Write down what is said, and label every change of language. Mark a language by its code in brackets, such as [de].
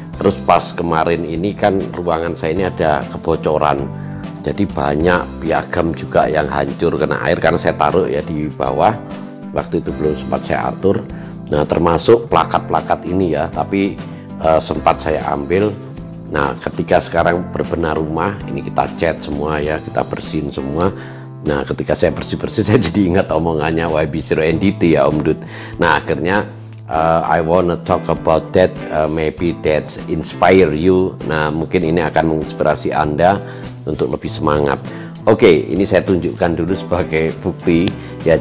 [id] Terus pas kemarin ini kan ruangan saya ini ada kebocoran, jadi banyak piagam juga yang hancur kena air karena saya taruh ya di bawah. Waktu itu belum sempat saya atur. Nah, termasuk plakat-plakat ini ya, tapi sempat saya ambil. Nah, ketika sekarang berbenah rumah, ini kita cat semua ya, kita bersihin semua. Nah, ketika saya bersih-bersih, saya jadi ingat omongannya YB0 NDT ya, Om Dut. Nah, akhirnya [en] I wanna talk about that, maybe that inspire you. [id] Nah, mungkin ini akan menginspirasi Anda untuk lebih semangat. Oke, ini saya tunjukkan dulu sebagai bukti ya.